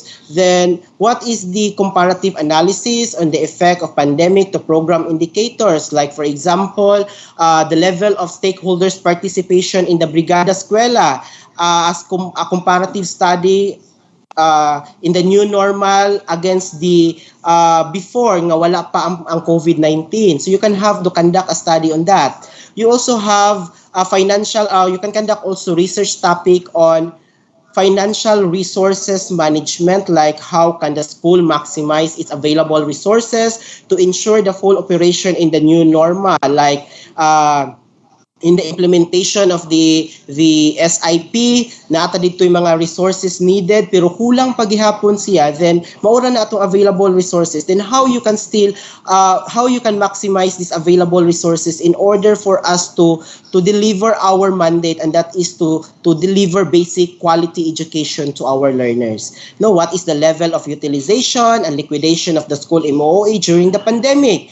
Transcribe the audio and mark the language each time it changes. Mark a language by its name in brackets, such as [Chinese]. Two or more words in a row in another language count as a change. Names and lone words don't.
[English] Then what is the comparative analysis on the effect of pandemic to program indicators? Like for example, the level of stakeholders' participation in the Brigada Escuela as a comparative study in the new normal against the before [Cebuano] nga wala pa ang COVID-19. [English] So you can have to conduct a study on that. You also have you can conduct also research topic on financial resources management, like how can the school maximize its available resources to ensure the full operation in the new normal, like in the implementation of the SIP, [Filipino] naata dito yung mga resources needed pero kulang paghihapon siya, [English] then [Cebuano] maura na atong [English] available resources. Then how you can maximize these available resources in order for us to deliver our mandate, and that is to deliver basic quality education to our learners. Now, what is the level of utilization and liquidation of the school MOA during the pandemic?